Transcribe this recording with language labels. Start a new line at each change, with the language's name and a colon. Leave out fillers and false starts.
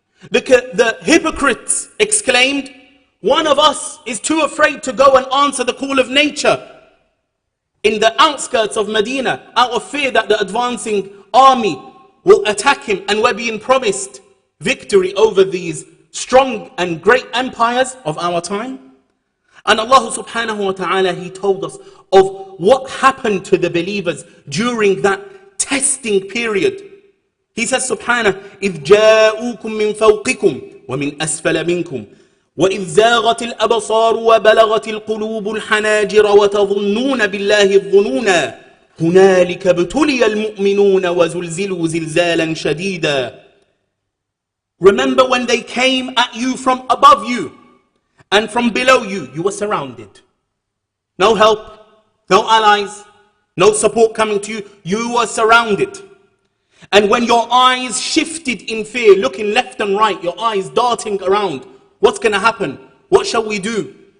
English: The hypocrites exclaimed, one of us is too afraid to go and answer the call of nature in the outskirts of Medina out of fear that the advancing army will attack him, and we're being promised victory over these strong and great empires of our time. And Allah subhanahu wa ta'ala, He told us of what happened to the believers during that testing period. He says subhanahu,
Arabic: إِذْ جَاءُوكُم مِّن فَوْقِكُمْ وَمِنْ أَسْفَلَ مِنْكُمْ وَإِذْ زَاغَتِ الْأَبْصَارُ وَبَلَغَتِ الْقُلُوبُ الْحَنَاجِرَ وَتَظُنُّونَ بِاللَّهِ الظُّنُونَا هُنَالِكَ ابْتُلِيَ الْمُؤْمِنُونَ وَزُلْزِلُوا زِلْزَالًا شَدِيدًا.
English: Remember when they came at you from above you and from below you, you were surrounded. No help, no allies, no support coming to you. You were surrounded. And when your eyes shifted in fear, looking left and right, your eyes darting around, what's going to happen? What shall we do?